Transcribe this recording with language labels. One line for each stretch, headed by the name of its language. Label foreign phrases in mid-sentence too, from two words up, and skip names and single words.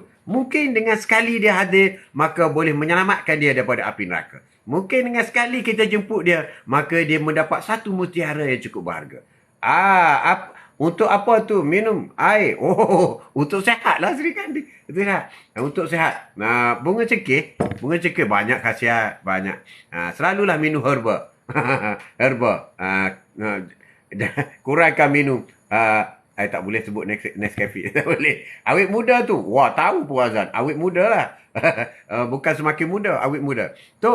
Malay: Mungkin dengan sekali dia hadir, maka boleh menyelamatkan dia daripada api neraka. Mungkin dengan sekali kita jemput dia, maka dia mendapat satu mutiara yang cukup berharga. Untuk apa tu? Minum air. Oh, untuk sehat lah Sri Kandi. Betul tak? Untuk sehat. Bunga cengkeh. Bunga cengkeh banyak khasiat. Banyak. Selalulah minum herba. Herba. Kurangkan minum. Tak boleh sebut Nescafe. Tak boleh. Awet muda tu. Wah, tahu Puan Azan. Awet muda lah. Bukan semakin muda. Awet muda. Tu.